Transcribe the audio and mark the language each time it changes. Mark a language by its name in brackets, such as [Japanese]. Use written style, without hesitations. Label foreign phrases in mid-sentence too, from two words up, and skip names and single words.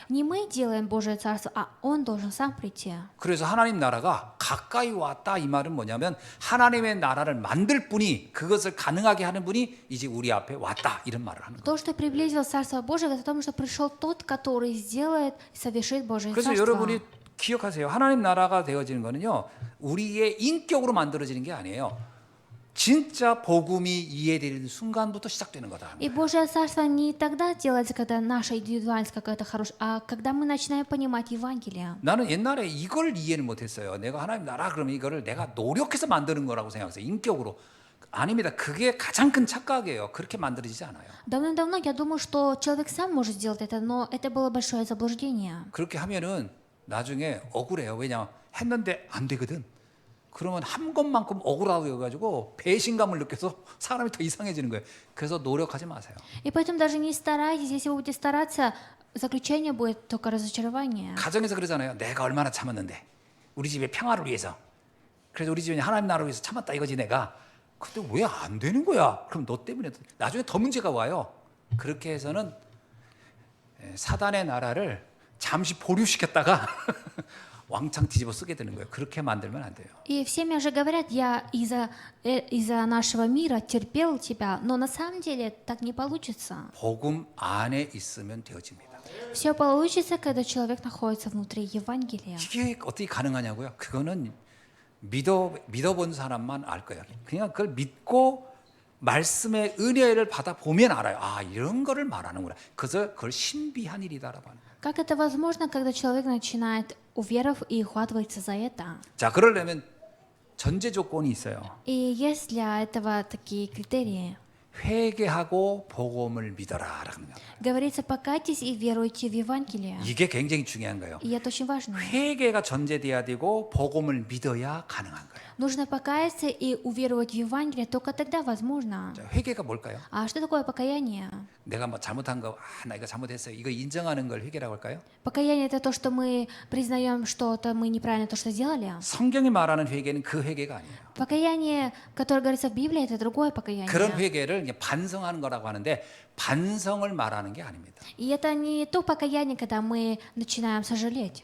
[Russian] Не мы делаем Божие Царство, а Он должен сам прийти. [Korean] 그래서 하나님 나라가 가까이 왔다 이 말은 뭐냐면 하나님의 나라를 만들 분이, 그것을 가능하게 하는 분이 이제 우리 앞에 왔다 이런 말을 하는 거예요. [Russian] То, что приблизилось Царство Божие, это о том, что пришел тот, который сделает и совершит Божие [Korean] 그래서 [Russian] Царство. [Korean] 여러분이 기억하세요. 하나님 나라가 되어지는 거는요, 우리의 인격으로 만들어지는 게 아니에요. 진짜 복음이 이해되는 순간부터 시작되는 거다. [Russian] И Божье Царство не тогда делается, когда наша индивидуальность какая-то хорошая, а когда мы начинаем понимать Евангелие. [Korean] 나는 옛날에 이걸 이해를 못했어요. 내가 하나님 나라 그러면 이거를 내가 노력해서 만드는 거라고 생각했어요. 인격으로. 아닙니다. 그게 가장 큰 착각이에요. 그렇게 만들어지지 않아요. [Russian] Давным-давно я думал, что человек сам может сделать это, но это было большое заблуждение. [Korean] 그렇게 하면은 나중에 억울해요. 왜냐, 했는데 안 되거든. 그러면 한 것만큼 억울하고 해가지고 배신감을 느껴서 사람이 더 이상해지는 거예요. 그래서 노력하지 마세요. [Russian] И поэтому даже не старайтесь, если вы будете стараться, заключение будет только разочарование. [Korean] 가정에서 그러잖아요. 내가 얼마나 참았는데 우리 집의 평화를 위해서. 그래서 우리 집이 하나님 나라를 위해서 참았다 이거지 내가. 근데 왜 안 되는 거야? 그럼 너 때문에 나중에 더 문제가 와요. 그렇게 해서는 사단의 나라를 잠시 보류시켰다가 왕창 뒤집어 쓰게 되는 거예요. 그렇게 만들면 안 돼요. [Russian] И все мне же говорят, я из-за нашего мира терпел тебя, но на самом деле так не получится. [Korean] 복음 안에 있으면 되어집니다. [Russian] Все получится, когда человек находится внутри Евангелия. [Korean] 이게 어떻게 가능하냐고요? 그거는 믿어본 사람만 알 거예요. 그냥 그걸 믿고 말씀의 은혜를 받아 보면 알아요. 아, 이런 거를 말하는구나. 그래서 그걸 신비한 일이다라고 하는 거예요. [Russian] Как это возможно, когда человек начинает уверовать и ухватывается за это? [Korean] 자, 그러려면 전제 조건이 있어요. [Russian] И есть для этого такие критерии. [Korean] 회개하고 복음을 믿어라라는 거예요. [Russian] Говорится, покайтесь и веруйте в Евангелие. [Korean] 이게 굉장히 중요한 거예요. [Russian] И это очень важно. [Korean] 회개가 전제돼야 되고 복음을 믿어야 가능한 거예요. [Russian] Нужно покаяться и уверовать в Евангелие, только тогда возможно. [Korean] 자, 회개가 뭘까요? [Russian] А что такое покаяние? [Korean] 내가 뭐 잘못한 거, 나 이거 잘못했어요. 이거 인정하는 걸 회개라고 할까요? [Russian] Покаяние — это то, что мы признаем что-то, мы неправильно то, что сделали. [Korean] 성경이 말하는 회개는 그 회개가 아니에요. [Russian] Покаяние, которое говорится в Библии, это другое покаяние. [Korean] 그런 회개를 이제 반성하는 거라고 하는데 반성을 말하는 게 아닙니다. [Russian] И это не то покаяние, когда мы начинаем сожалеть.